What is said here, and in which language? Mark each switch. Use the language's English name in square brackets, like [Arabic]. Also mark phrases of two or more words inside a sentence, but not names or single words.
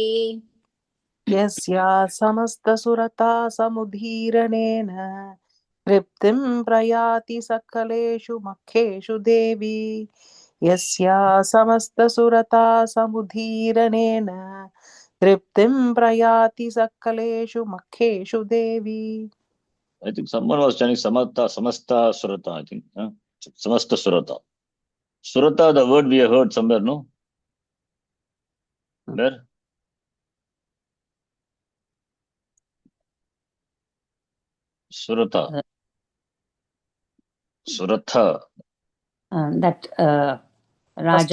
[Sanskrit] यस्या समस्तसुरता समुदीरणेन तृप्तिं प्रयाति सकलेषु मखेषु देवी यस्या समस्तसुरता समुदीरणेन तृप्तिं प्रयाति सकलेषु मखेषु देवी. [English] I think someone was chanting samasta surata, I think. Samasta surata. Surata, the word we have heard somewhere, no? Where? Surata. Suratha. that First